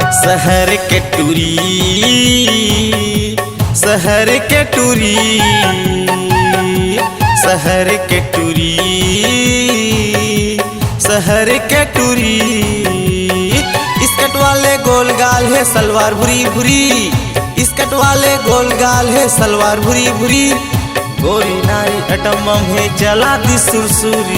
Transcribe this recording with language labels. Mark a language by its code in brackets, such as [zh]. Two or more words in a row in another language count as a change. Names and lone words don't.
[hne] शहर के टूरी, शहर के टूरी, शहर के टूरी, शहर के टूरी। स्कर्ट वाले गोल गाल है सलवार भूरी भूरी, स्कर्ट वाले गोल गाल है सलवार भूरी भूरी। गोरी नारी [en] atom bomb [hne] है चला दी सुरसुरी।